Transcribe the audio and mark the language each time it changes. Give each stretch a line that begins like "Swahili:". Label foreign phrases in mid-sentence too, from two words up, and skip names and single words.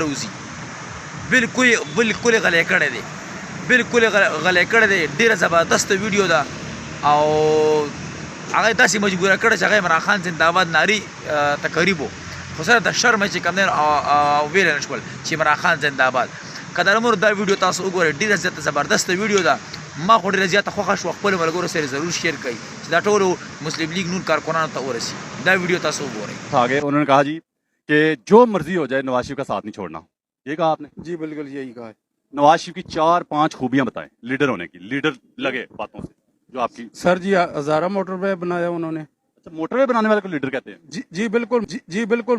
Pashto: راوځي بالکل غلی کړی دی بالکل غلی کړی دی ډېره زبردست ویډیو ده او هغه داسې مجبوره کړی چې هغه عمران خان زنده‌باد ناري تقریب و خو سره د شرم چې کوم دی ویلی نه شول چې عمران خان زنده‌باد قدرمنو دا ویډیو تاسو وګورئ ډېره زیاته زبردست ویډیو ده ما خو ډېره زیاته خوښه شوه خپلو ملګرو سره ضرور شیر کړئ چې دا ټولو مسلم لیگ نون کارکنانو ته ورسي دا ویډیو تاسو وګورئ
Urdu: آگے انہوں نے کہا جی کہ جو مرضی ہو جائے نواز شریف کا ساتھ نہیں چھوڑنا یہ کہا آپ نے جی بالکل یہی کہا ہے نواز شریف کی 4-5 خوبیاں بتائیں لیڈر ہونے کی لیڈر لگے باتوں سے جو آپ کی سر جی ہزارہ موٹر وے بنایا انہوں نے اچھا موٹر وے بنانے والے کو لیڈر کہتے ہیں جی بالکل جی بالکل